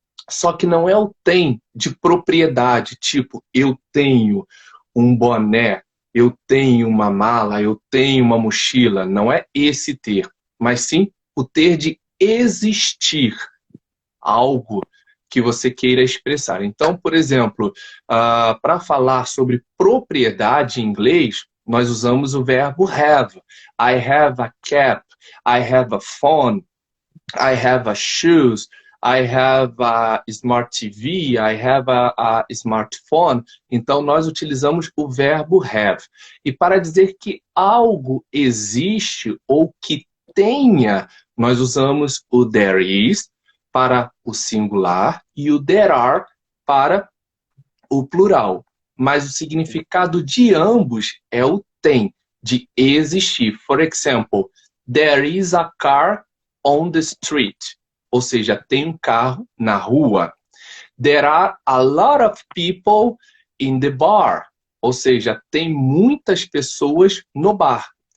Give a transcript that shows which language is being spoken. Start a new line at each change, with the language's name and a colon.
Portuguese: Só que não é o tem de propriedade, tipo, eu tenho um boné, eu tenho uma mala, eu tenho uma mochila. Não é esse ter, mas sim o ter de existir algo que você queira expressar. Então, por exemplo, para falar sobre propriedade em inglês, nós usamos o verbo have.
English: I have a cap, I have a phone, I have a shoes, I have a smart TV, I have a smartphone.
Portuguese: Então, nós utilizamos o verbo have. E para dizer que algo existe ou que tenha, nós usamos o there is para o singular e o there are para o plural. Mas o significado de ambos é o tem, de existir.
English: For example, there is a car on the street.
Portuguese: Ou seja, tem um carro na rua.
English: There are a lot of people in the bar.
Portuguese: Ou seja, tem muitas pessoas no bar.